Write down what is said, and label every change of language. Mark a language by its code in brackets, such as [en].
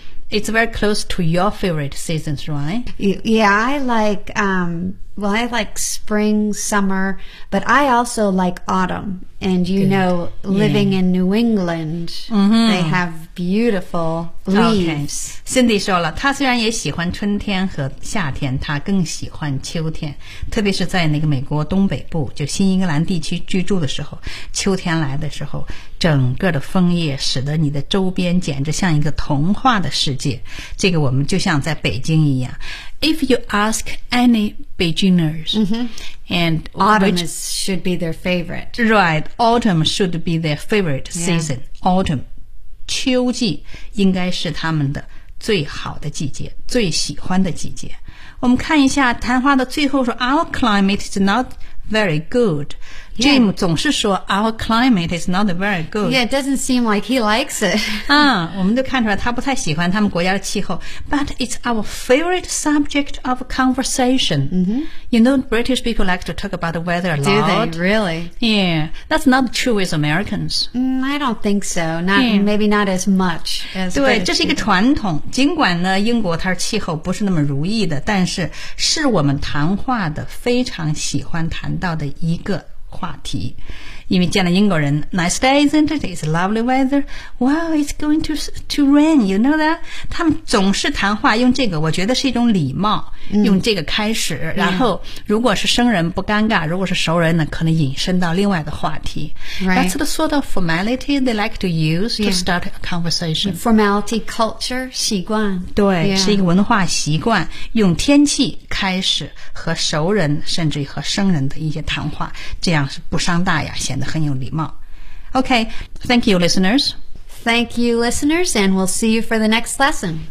[en] It's very close to your favorite seasons, right? Yeah, I like, I like spring, summer, but I also like autumn. And living in New England, they have beautiful leaves. Okay. [zh] Cindy 说了，她虽然也喜欢春天和夏天，她更喜欢秋天，特别是在那个美国东北部，就新英格兰地区居住的时候，秋天来的时候，整个的枫叶使得你的周边简直像一个童话的世界。这个我们就像在北京一样。 [en] If you ask any beginners, and autumn should be their favorite. Right, autumn should be their favorite season. Yeah. [zh] Autumn, 秋季应该是他们的最好的季节，最喜欢的季节。我们看一下谈话的最后说 , [en] Our climate is not very good. Jim [zh] 总是说 [en] ,Our climate is not very good. Yeah, it doesn't seem like he likes it. [zh] 我们都看出来他不太喜欢他们国家的气候。 [en] But it's our favorite subject of conversation.、You know, British people like to talk about the weather a lot. Do they? Really? Yeah. That's not true with Americans.、 I don't think so. Maybe not as much as [zh] 对，这是一个传统。尽管呢，英国它气候不是那么如意的，但是是我们谈话的非常喜欢谈到的一个话题，因为见了英国人 ， [en] Nice day, isn't it? It's lovely weather. Wow, it's going to rain. You know that? [zh] 他们总是谈话用这个，我觉得是一种礼貌，用这个开始。然后，如果是生人不尴尬，如果是熟人呢，可能引申到另外的话题。 [en] Right. That's the sort of formality they like to use to start a conversation. Formality, culture, [zh] 习惯。对， [en] yeah. [zh] 是一个文化习惯，用天气开始和熟人，甚至于和生人的一些谈话，这样是不伤大雅。显得很有礼貌。 [en] Okay, thank you, listeners. Thank you, listeners, and we'll see you for the next lesson.